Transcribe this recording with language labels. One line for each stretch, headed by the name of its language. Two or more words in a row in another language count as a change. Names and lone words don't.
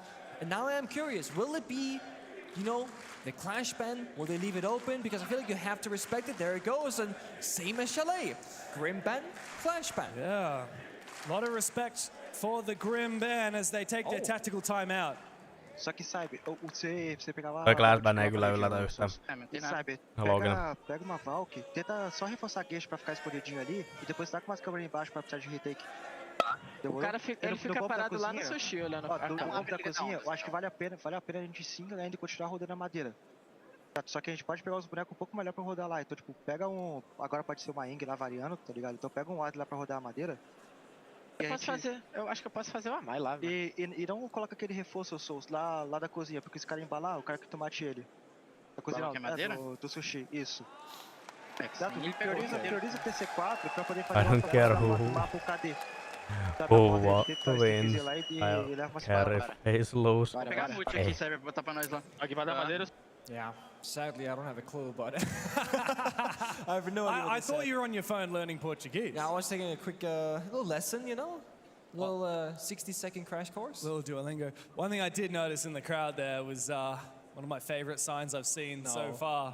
English: And now I am curious, will it be, you know, the clash ban? Will they leave it open? Because I feel like you have to respect it. There it goes. And same as Chalet. Grim ban, clash ban. Yeah. A lot of respect for the Grim ban as they take their tactical timeout.
Portuguese: Só que sabe, você pegar lá...
Finnish: Toi Clash ban ei kyllä yllätä yhtään.
Portuguese: Sabe, pega uma Valk, tenta só reforçar a gueixa pra ficar escondidinho ali e depois tá com umas câmeras embaixo pra precisar de retake. O cara ele fica parado lá no sushi olhando a câmera. No campo da cozinha, eu acho que vale a pena a gente sim ainda continuar rodando a madeira. Só que a gente pode pegar os bonecos um pouco melhor pra rodar lá. Então, tipo, pega um... Agora pode ser uma Ing lá variando, tá ligado? Então pega um Ward lá pra rodar a madeira. Eu acho que eu posso fazer uma Mai lá, velho. E não coloca aquele reforço, Souls, lá da cozinha, porque esse cara embalar, o cara que tu mate ele. Da cozinha não, madeira? do sushi, isso. Exato, prioriza o TC4 pra poder
English: I
Portuguese: fazer
English: don't care who
Portuguese: KD.
English: wins. I don't care if Face lose.
Portuguese: Vou pegar muito aqui, Cyber, botar pra nós lá. Aqui vai dar madeira.
English: Yeah, sadly I don't have a clue, but I have no idea. I thought you were on your phone learning Portuguese. Yeah, I was taking a quick little lesson, you know? A little 60-second crash course. Little Duolingo. One thing I did notice in the crowd there was one of my favorite signs I've seen so far.